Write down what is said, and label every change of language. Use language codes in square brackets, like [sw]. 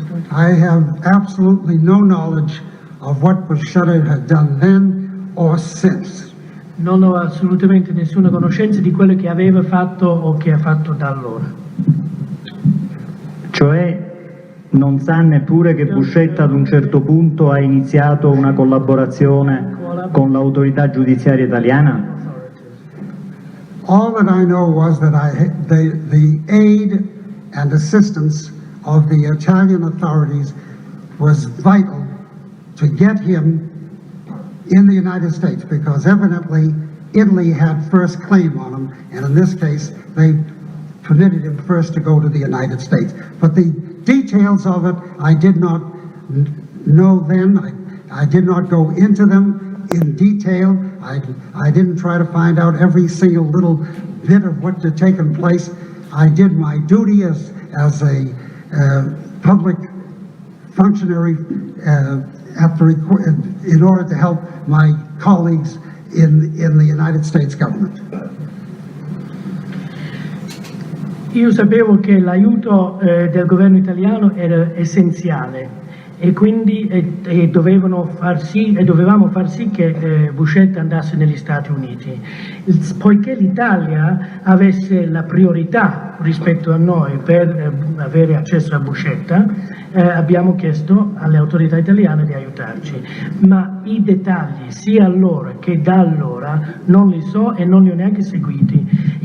[en] I have absolutely no knowledge of what Buscetta had done then or since. [it] Non ho assolutamente nessuna conoscenza di quello che aveva fatto o che ha fatto da allora. Cioè non sa neppure che Buscetta ad un certo punto ha iniziato una collaborazione con l'autorità giudiziaria italiana? [en] All that I know was that the aid and assistance of the Italian authorities was vital to get him in the United States, because evidently Italy had first claim on him, and in this case they permitted him first to go to the United States. But the details of it I did not know then. I did not go into them in detail. I didn't try to find out every single little bit of what had taken place. I did my duty as a public functionary in order to help my colleagues in the United States government. [it] Io sapevo che l'aiuto del governo italiano era essenziale e quindi dovevamo far sì che Buscetta andasse negli Stati Uniti. Poiché l'Italia avesse la priorità rispetto a noi per avere accesso a Buscetta, abbiamo chiesto alle autorità italiane di aiutarci, ma i dettagli sia allora che da allora non li so e non li ho neanche seguiti.